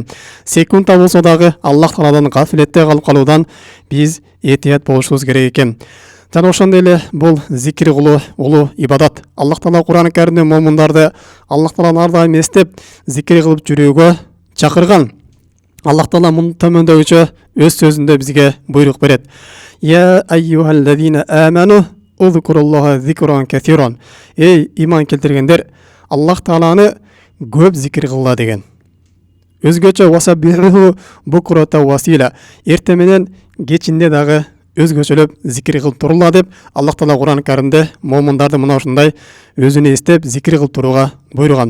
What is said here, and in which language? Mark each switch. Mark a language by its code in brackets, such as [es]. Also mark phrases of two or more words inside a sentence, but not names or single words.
[ky] Секундта болсо дагы Аллах Тааладан гафилетте калып калуудан биз этият болушубуз керек экен. Жана ошондой эле бул зикир кылуу улуу ибадат. Аллах Таала Кур'ан-ы Каримде момундарды Аллах Тааланы ар дайым эстеп, зикир кылып жүрүүгө чакырган. Аллах Таала муну төмөндөгүчө өз сөзүндө бизге буйрук берет. [ar] يا أيها الذين آمنوا اذكروا الله ذكرا كثيرا. [ky] Эй иман келтиргендер, Аллах Тааланы көп зикир кылла деген. [ar] Өзгөчө وسبحوه بكرة وأصيلا. [ky] Эрте менен кечинде дагы өзгөчөлөп зикир кылып турула деп Аллах Таала Кур'ан-ы Каримде момундарды мына ушундай өзүнө эстеп зикир кылып турууга буйруган.